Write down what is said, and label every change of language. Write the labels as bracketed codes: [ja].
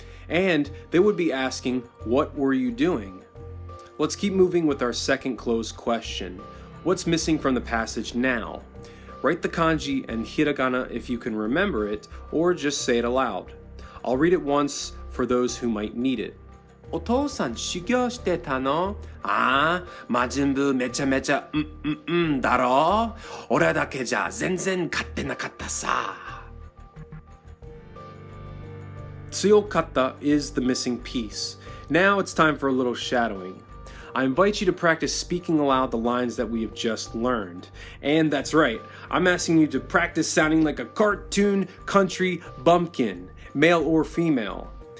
[en] And they would be asking, what were you doing? Let's keep moving with our second closed question. What's missing from the passage now? Write the kanji and hiragana if you can remember it, or just say it aloud. I'll read it once for those who might need it. [ja] お父さん修行してたの？ああ、魔人ブーめちゃめちゃだろ？俺だけじゃ全然勝ってなかったさ。 [en] Tsuyokatta is the missing piece. Now it's time for a little shadowing. I invite you to practice speaking aloud the lines that we have just learned. And that's right, I'm asking you to practice sounding like a cartoon country bumpkin, male or female.